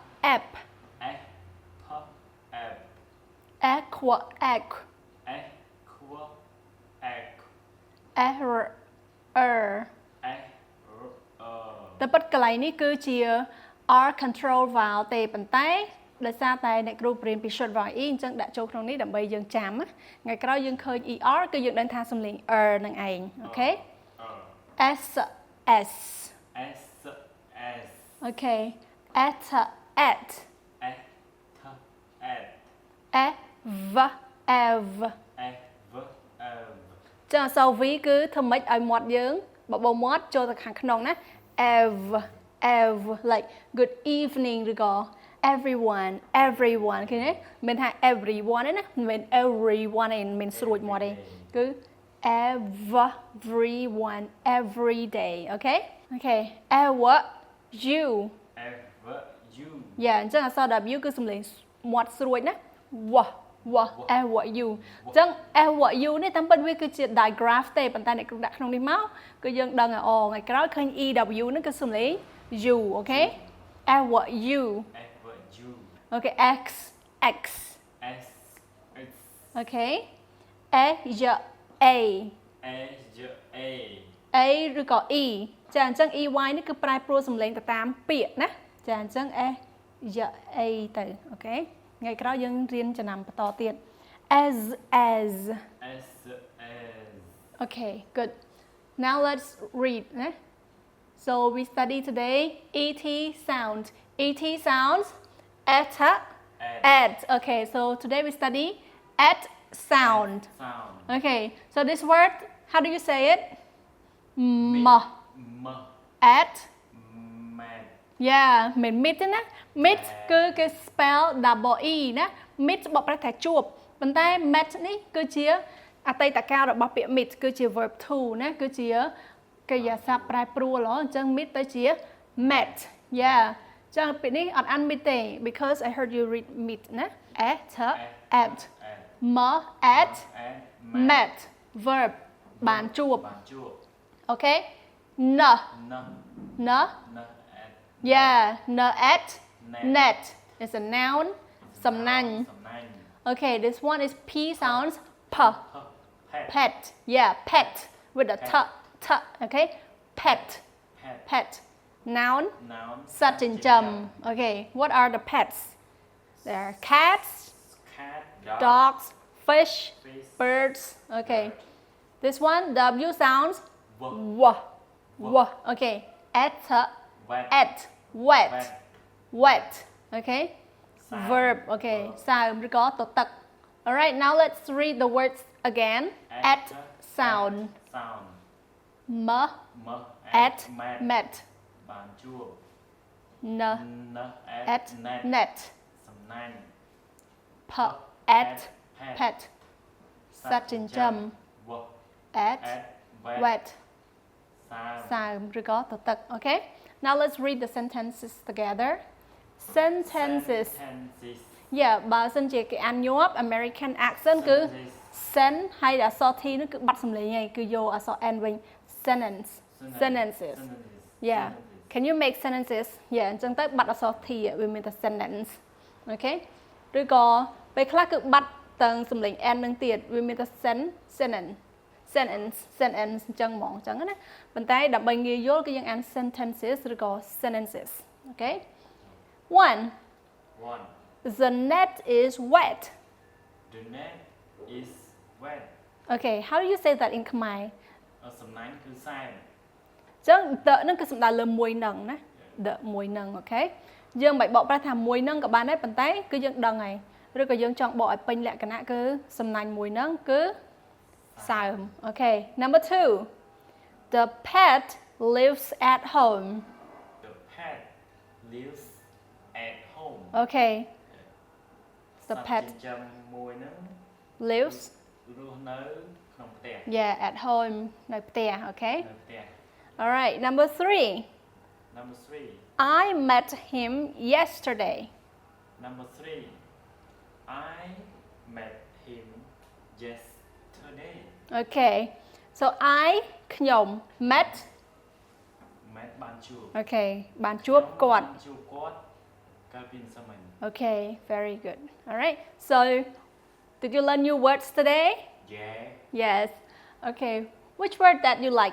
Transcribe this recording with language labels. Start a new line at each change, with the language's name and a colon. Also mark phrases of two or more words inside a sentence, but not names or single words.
English: aqua error
Khmer: តែពិតកន្លែង នេះគឺជា
English: R control vowel
Khmer: ទេប៉ុន្តែដោយសារតែអ្នកគ្រូបរៀនពី
English: short vowel E
Khmer: អញ្ចឹងដាក់ចូលក្នុងនេះដើម្បីយើងចាំថ្ងៃក្រោយយើងឃើញ ER គឺយើងដឹងថាសំឡេង នឹងឯងអូខេ S អូខេ
English: at ev
Khmer: ចាអក្សរ V គឺធ្វើម៉េចឲ្យមាត់យើងបបោមាត់ចូលទៅខាងក្នុងណា
English: ev like good evening
Khmer: ឬក៏ everyone ឃើញទេមិនថា everyone ទេណាមិន everyone ទេមិនស្រួចមាត់ទេគឺ
English: everyone every day okay ever you
Khmer: យ៉ាអញ្ចឹងអក្សរ W គឺសំឡេងមាត់ស្រួចណាវ៉ា
English: ever you
Khmer: អញ្ចឹង
English: ever you
Khmer: នេះតាមពិតវាគឺជា digraph ទេប៉ុន្តែអ្នកគ្រូដាក់ក្នុងនេះមកគឺយើងដឹងថ្ងៃក្រោយឃើញ EW នេះគឺសំឡេង you អូខេ
English: ever you
Khmer: អូខេ x អូខេ a ឬក៏ e ចាអញ្ចឹង EY នេះគឺប្រែប្រួលសំឡេងទៅតាមពាក្យណាចាអញ្ចឹង a ទៅអូខេថ្ងៃក្រោយយើងរៀនចំណាំបន្តទៀត
English: as Okay, good. Now let's read. So we study today ET sound. ET sounds eta, At. Okay, so today we study at sound. Sound. Okay, so this word, how do you say it? M. M. At. Mad. Yeah,
Khmer: មិន meet ទេណា meet គឺគេ
English: spell double e
Khmer: ណា meet បកប្រែថាជួបប៉ុន្តែ met នេះគឺជាអតីតកាលរបស់ពាក្យ meet គឺជា
English: verb to
Khmer: ណាគឺជាកិរិយាសព្ទប្រែប្រួលអញ្ចឹង meet ទៅជា
English: met yeah
Khmer: អញ្ចឹងពាក្យនេះអត់អាន meet ទេ
English: because I heard you read meet
Khmer: ណា
English: at m at met verb
Khmer: បានជួប បានជួប
English: okay n N. n N. At. yeah n at Net. net is a noun សំណាញ់
Khmer: សំណាញ់
English: okay this one is p sounds p Pet. pet yeah pet with a t okay pet Pet. pet noun Noun. សត្វចិញ្ចឹម okay what are the pets there are cats Cat. dogs fish Fish. birds okay this one w sounds W. w okay at Wet. at wet Wet. wet okay
Khmer: សើម
English: verb okay
Khmer: សើមឬក៏ទទឹក
English: alright now let's read the words again at sound Sound. m M. at Met. met
Khmer: បានជួប
English: n N. at Net. net
Khmer: សំណាញ់
English: p at pet សត្វចិញ្ចឹម W. at At. wet
Khmer: សើម សើមឬក៏ទទឹក
English: okay now let's read the sentences together sentences Sentences. yeah បើសិនជាគេអានញាប់ American accent គឺ sen ហើយអក្សរ t នោះគឺបាត់សំឡេងហើយគឺយកអក្សរ n វិញ sentence sentences yeah can you make sentences yeah អញ្ចឹងទៅបាត់អក្សរ t វាមានតែ sentence okay ឬក៏ពេលខ្លះគឺបាត់ទាំងសំឡេង n នឹងទៀតវាមានតែ sentence អញ្ចឹងហ្មងអញ្ចឹងណាប៉ុន្តែដើម្បីងាយយល់គឺយើងអាន sentences ឬក៏ sentences okay 1 One. the net is wet The net is wet. okay how do you say that in Khmer
Khmer: សំណាញ់គឺសែន អញ្ចឹង the នឹងគឺសំដៅលើមួយនឹងណា the មួយនឹង okay យើងមិនបកប្រែថាមួយនឹងក៏បានដែរប៉ុន្តែគឺយើងដឹងហើយឬក៏យើងចង់បកឲ្យពេញលក្ខណៈគឺសំណាញ់មួយនឹងគឺសើម
English: okay number 2 the pet lives at home The pet lives at home. okay
Khmer: ស
English: the
Khmer: ត្វ
English: pet
Khmer: ចិញ្ចឹមមួយហ្នឹង
English: lives
Khmer: រស់នៅក្នុងផ្ទះ
English: yeah at home
Khmer: នៅផ្ទះ
English: okay
Khmer: នៅផ្ទះ
English: all right number 3 Number 3. I met him yesterday Number 3. I met him yesterday. okay so I ខ្ញុំ met
Khmer: Met បានជួប okay បានជួបគាត់ បានជួបគាត់កាលពីសម័យ
English: okay very good all right so did you learn new words today Yeah. yes okay which word that you like